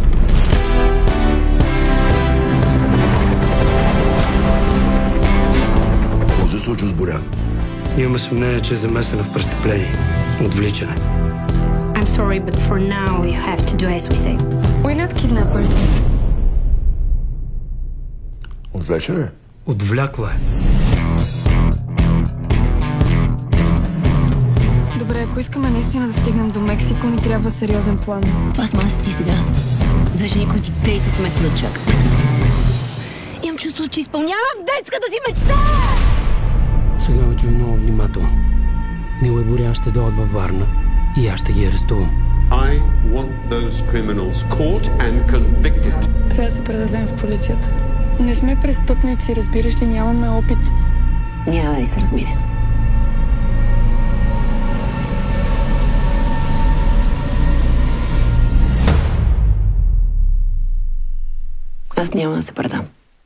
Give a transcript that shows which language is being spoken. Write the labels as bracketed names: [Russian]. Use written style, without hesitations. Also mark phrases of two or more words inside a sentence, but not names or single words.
[Bulgarian] Какво се случва с Борян? Имаме съмнение, че е замесена в престъпление. Отвличане. [English] I'm sorry, but for now you have to do as we say. We're not kidnappers. [Bulgarian] Отвлече ли? Отвлякла е. Добре, ако искаме наистина да стигнем до Мексико, ни трябва сериозен план. Това сме аз ти сега. Две жени, които действат вместо да чакат. Имам чувство, че изпълнявам детската си мечта! Сега ме чуй много внимателно. Мила и Борян ще дойдат във Варна и аз ще ги арестувам. [English] I want those criminals caught and convicted. [Bulgarian] Трябва да се предадем в полицията. Не сме престъпници, разбираш ли, нямаме опит. Няма да ни се размине. Аз няма да се предам.